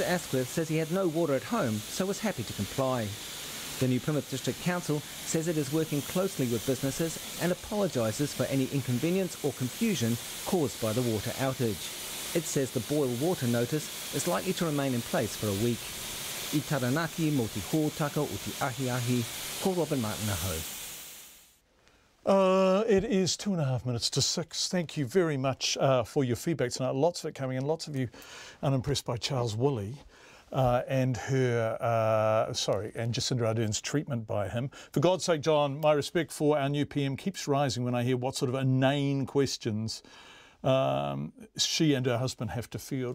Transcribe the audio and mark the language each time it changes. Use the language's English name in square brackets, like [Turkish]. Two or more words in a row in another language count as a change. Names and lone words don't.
[English] Asquith says he had no water at home, so was happy to comply. The New Plymouth District Council says it is working closely with businesses and apologises for any inconvenience or confusion caused by the water outage. It says the boil water notice is likely to remain in place for a week. [Māori] I Taranaki mo te hōtaka o te ahi, ko Robin Martin aho. [English] It is 2.5 minutes to 6. Thank you very much for your feedback tonight. Lots of it coming in. Lots of you unimpressed by Charles Woolley and Jacinda Ardern's treatment by him. For God's sake, John, my respect for our new PM keeps rising when I hear what sort of inane questions she and her husband have to field.